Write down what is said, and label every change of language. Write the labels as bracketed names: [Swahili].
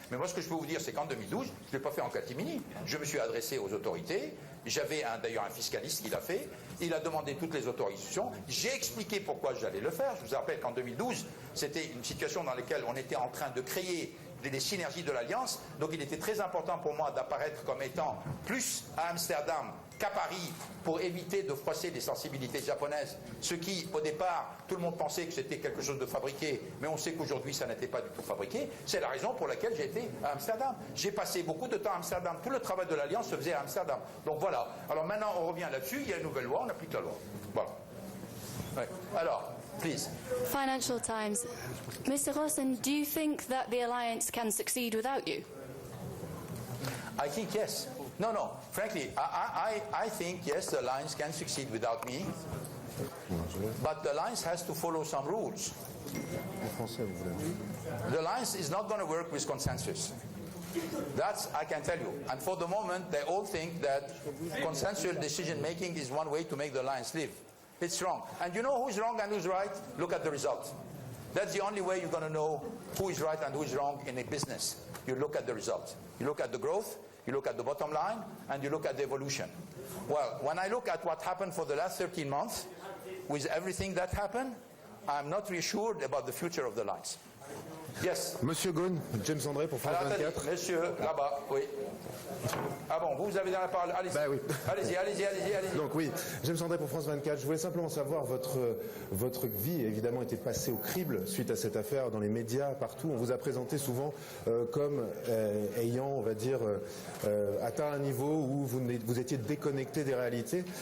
[French] Mais moi ce que je peux vous dire, c'est qu'en 2012, je ne l'ai pas fait en catimini, je me suis adressé aux autorités, j'avais d'ailleurs un fiscaliste qui l'a fait, il a demandé toutes les autorisations, j'ai expliqué pourquoi j'allais le faire. Je vous rappelle qu'en 2012, c'était une situation dans laquelle on était en train de créer des synergies de l'Alliance, donc il était très important pour moi d'apparaître comme étant plus à Amsterdam qu'à Paris pour éviter de froisser les sensibilités japonaises, ce qui, au départ, tout le monde pensait que c'était quelque chose de fabriqué, mais on sait qu'aujourd'hui ça n'était pas du tout fabriqué. C'est la raison pour laquelle j'ai été à Amsterdam. J'ai passé beaucoup de temps à Amsterdam. Tout le travail de l'Alliance se faisait à Amsterdam. Donc voilà. Alors maintenant, on revient là-dessus, il y a une nouvelle loi, on applique la loi. Voilà. Ouais. Alors, [English] please. Financial Times. Mr. Ghosn, do you think that the alliance can succeed without you? I think yes. No. Frankly, I think yes, the alliance can succeed without me. But the alliance has to follow some rules. The alliance is not going to work with consensus. That's, I can tell you. And for the moment, they all think that consensual decision making is one way to make the alliance live. It's wrong. And you know who's wrong and who's right? Look at the results. That's the only way you're going to know who is right and who is wrong in a business. You look at the results. You look at the growth, you look at the bottom line, and you look at the evolution. Well, when I look at what happened for the last 13 months, with everything that happened, I'm not reassured about the future of the lines. Yes. [French] Monsieur Ghosn, James André pour France 24. Monsieur, là-bas, oui. Ah bon, vous avez dans la parole. Allez-y. Bah oui. Allez-y. Donc oui, James André pour France 24. Je voulais simplement savoir, votre vie évidemment était passée au crible suite à cette affaire dans les médias, partout. On vous a présenté souvent comme ayant, on va dire, atteint un niveau où vous étiez déconnecté des réalités.